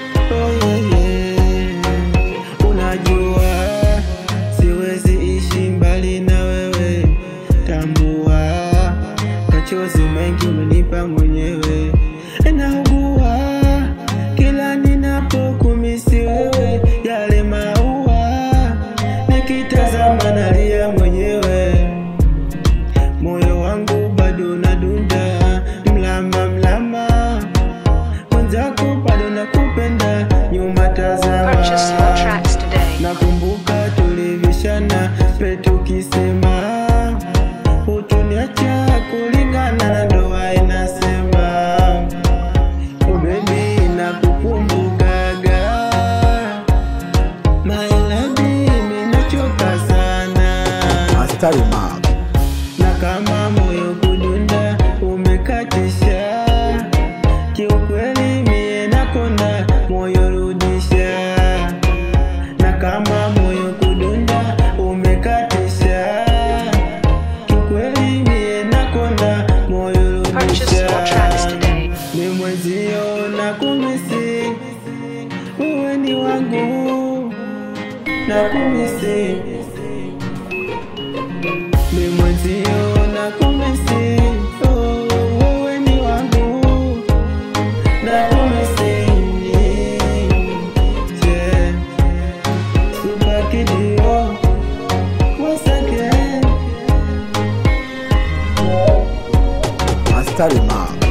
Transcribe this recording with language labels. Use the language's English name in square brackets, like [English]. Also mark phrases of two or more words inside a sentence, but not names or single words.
[English] Oh, yeah, yeah. [Swahili] Unajua, siwezi ishi mbali na wewe. Tambua, machozi mengi umenipa mwenyewe. Naugua, kila ninapokumisi wewe. Yale maua, nikitazama nalia mwenyewe. Moyo wangu bado unadunda, mlama, mlama. Mwenzako bado nakupenda, nyuma tazama. [English] Purchase your tracks today. [Swahili] Nakumbuka tulivishana, pe tukisema, utoniacha kulingana na ndoa inasema. [English] Oh, baby, [Swahili] nakukumbukaga. [English] My lady, [Swahili] mimi nachoka sana. Master Remark. Na kama moyo kudunda umekatisha, kiukweli mie nakonda, moyo rudisha. Na kama moyo kudunda umekatisha, kiukweli mie nakonda, moyo [English] Purchase your tracks [Swahili] rudisha. today. Ni mwenzio nakumisi, wewe ni wangu, nakumisi. Ni mwenzio nakumisi, oh, wewe ni wangu, nakumisi. [English] Yeah. Super Kid, oh, once again. Master Remark.